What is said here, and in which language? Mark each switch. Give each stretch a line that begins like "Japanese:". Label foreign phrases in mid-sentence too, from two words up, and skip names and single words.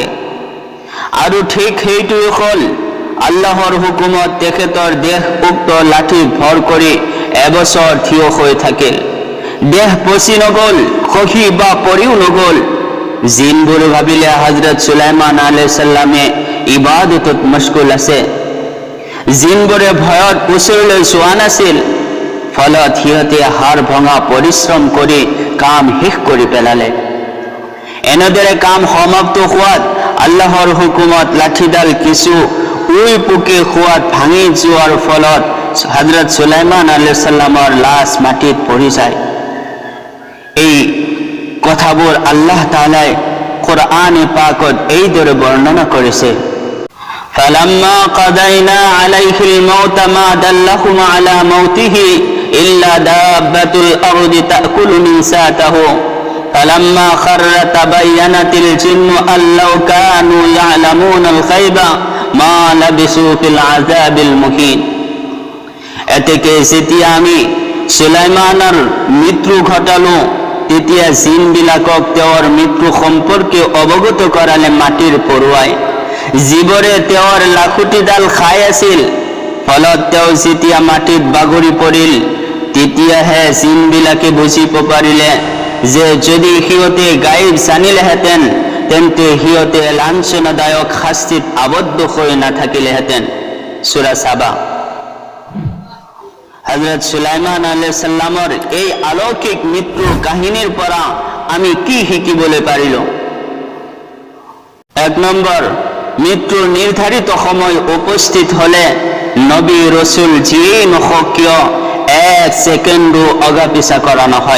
Assamese: আৰু ঠিক সেইটোৱেই হ'ল আল্লাহৰ হুকুমত তেখেতৰ দেহ উক্ত লাঠিত ভৰ কৰি এবছৰ থিয় হৈ থাকিল। দেহ পচি নগ'ল, খহি বা পৰিও নগ'ল। জিনবোৰে ভাবিলে হযরত সুলাইমান
Arabic: عليه السلام
Assamese: ইবাদতত মশগুল আছে। জিনবোৰে ভয়ত ওচৰলৈ যোৱা নাছিল, ফলত সিহঁতে হাৰ ভঙা পৰিশ্ৰম কৰি কাম শেষ কৰি পেলালে। এনেদৰে কাম সমাপ্ত হোৱাত আল্লাহৰ হুকুমত লাঠিডাল কিছু উই পুকে খোৱাত ভাঙি যোৱাৰ ফলত হযরত সুলাইমান
Arabic: عليه السلام
Assamese: লাশ মাটিত পৰি যায়। এই কথাবোৰ আল্লাহ তাআলাই কোরআনে পাকত এইদৰে বৰ্ণনা কৰিছে,
Arabic: فلما قضينا عليه الموت ما دلهم على موته إلا دابة الأرض تأكل منسأته فلما خر تبينت الجن أن لو كانوا يعلمون الغيب ما لبثوا في العذاب المهين.
Assamese: এতেকে যেতিয়া আমি সুলাইমানৰ মৃত্যু ঘটালো, তেতিয়া জিনবিলাকক তেওঁৰ মৃত্যু সম্পৰ্কে অৱগত কৰালে মাটিৰ পৰুৱাই, যিবোৰে তেওঁৰ লাখুটিডাল খাই আছিল। ফলত তেওঁ যেতিয়া মাটিত বাগৰি পৰিল, তেতিয়াহে জিনবিলাকে বুজিব পাৰিলে যে যদি সিহঁতে গায়ব জানিলেহেঁতেন তেন্তে সিহঁতে লাঞ্ছনাদায়ক শাস্তিত আবদ্ধ হৈ নাথাকিলেহেঁতেন। সূৰা সাবা। হযরত সুলাইমান
Arabic: عليه السلام
Assamese: এই অলৌকিক মৃত্যুৰ কাহিনীৰ পৰা আমি কি শিকিবলৈ পাৰিলো? 1 নম্বৰ, মৃত্যুৰ নিৰ্ধাৰিত সময় উপস্থিত হলে নবী ৰসুল যিয়েই নহওক কিয় এক সেকেন্ডও অগাপিছা কৰা নহয়।